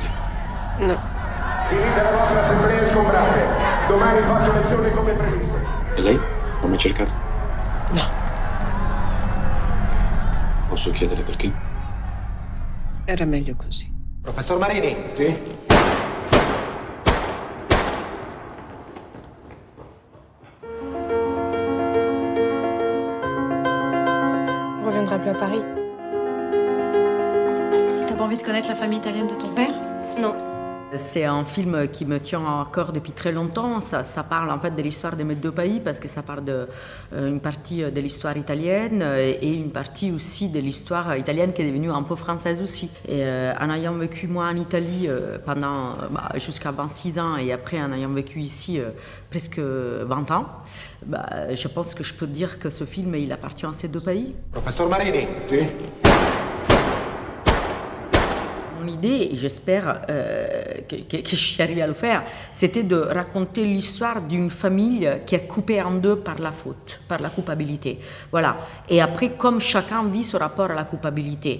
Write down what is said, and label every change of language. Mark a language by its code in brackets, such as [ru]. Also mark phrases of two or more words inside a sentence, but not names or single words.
[it] No. Finite la vostra assemblea e sgombrate. Domani faccio lezione come previsto. E lei? Non ha mai cercato? No. Posso chiedere perché? Era meglio così. Professor Marini? Sì? [fr] On reviendra plus à Paris. T'as pas envie de connaître la famille italienne de ton père? Non. C'est un film qui me tient à cœur depuis très longtemps. Ça parle en fait de l'histoire de mes deux pays parce que ça parle une partie de l'histoire italienne et une partie aussi de l'histoire italienne qui est devenue un peu française aussi. Et en ayant vécu moi en Italie pendant jusqu'à 26 ans et après en ayant vécu ici presque 20 ans, je pense que je peux dire que ce film il appartient à ces deux pays. [it] Professor Marini? Sì? [fr] Mon idée, et j'espère que je suis arrivée à le faire, c'était de raconter l'histoire d'une famille qui est coupée en deux par la faute, par la culpabilité. Voilà. Et après, comme chacun vit ce rapport à la culpabilité.